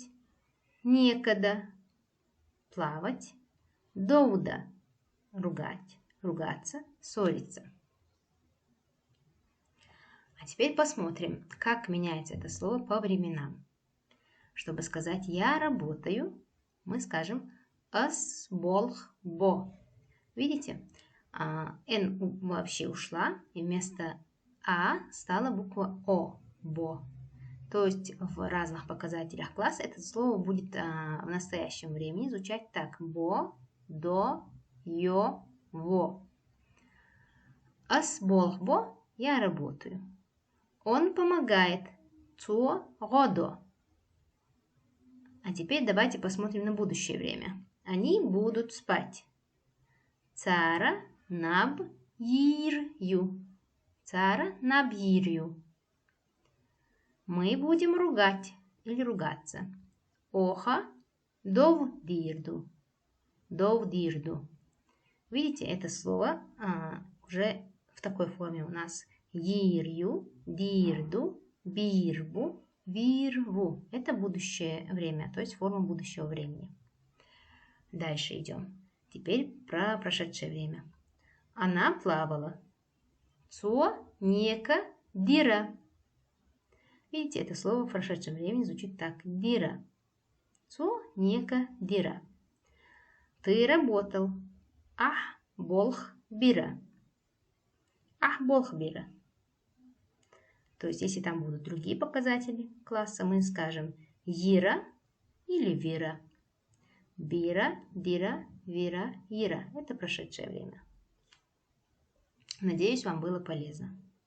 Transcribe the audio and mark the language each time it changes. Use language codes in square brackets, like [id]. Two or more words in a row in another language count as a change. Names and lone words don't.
[ru] Некогда, плавать. Доуда, ругать, ругаться, ссориться. А теперь посмотрим, как меняется это слово по временам. Чтобы сказать «я работаю», мы скажем [ce] «ас болх бо». [ru] Видите? «Н» вообще ушла, и вместо «а» стала буква «о» – «бо». То есть в разных показателях класса это слово будет в настоящем времени звучать так: [ce] бо, до, йо, во. Ас болх бо, [ru] я работаю. Он помогает. [ce] Цо годо. [ru] А теперь давайте посмотрим на будущее время. Они будут спать. [ce] Цара наб йирю. Цара наб йирю. [ru] Мы будем ругать или ругаться. [ce] Оха довдирду. Довдирду. [ru] Видите, это слово уже в такой форме у нас. [ce] Йирю, дирду, бирбу, вирву. [ru] Это будущее время, то есть форма будущего времени. Дальше идем. Теперь про прошедшее время. Она плавала. [ce] Цо нека дира. [ru] Видите, это слово в прошедшем времени звучит так. [ce] Дира. Цо нека дира. [ru] Ты работал. [ce] Ах, болх бира. Ах, болх бира. [ru] То есть, если там будут другие показатели класса, мы скажем Ира или Вира. [ce] Бира, Дира, Вира, Ира. [ru] Это прошедшее время. Надеюсь, вам было полезно.